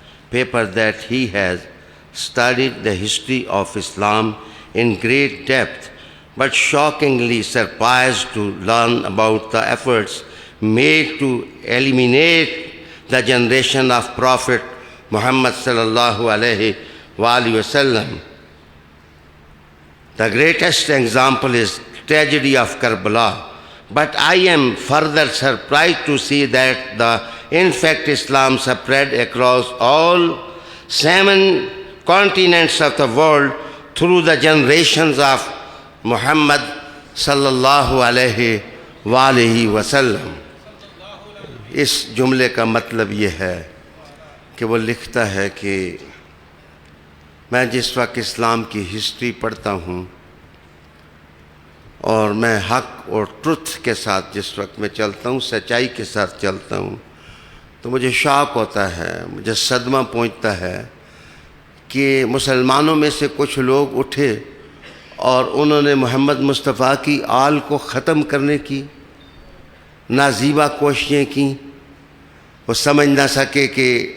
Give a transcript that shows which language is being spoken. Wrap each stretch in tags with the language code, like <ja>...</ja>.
<en>paper that he has studied the history of Islam in great depth, but shockingly surprised to learn about the efforts made to eliminate the generation of Prophet Muhammad sallallahu alayhi wa sallam. The greatest example is tragedy of Karbala, but I am further surprised to see that in fact Islam spread across all 7 continents of the world through the generations of Muhammad sallallahu alayhi wa sallam.</en> <ur>اس جملے کا مطلب یہ ہے کہ وہ لکھتا ہے کہ میں جس وقت اسلام کی ہسٹری پڑھتا ہوں اور میں حق اور ٹروتھ کے ساتھ جس وقت میں چلتا ہوں، سچائی کے ساتھ چلتا ہوں، تو مجھے شاک ہوتا ہے، مجھے صدمہ پہنچتا ہے کہ مسلمانوں میں سے کچھ لوگ اٹھے اور انہوں نے محمد مصطفیٰ کی آل کو ختم کرنے کی نازیبا کوششیں کی۔ وہ سمجھ نہ سکے کہ</ur>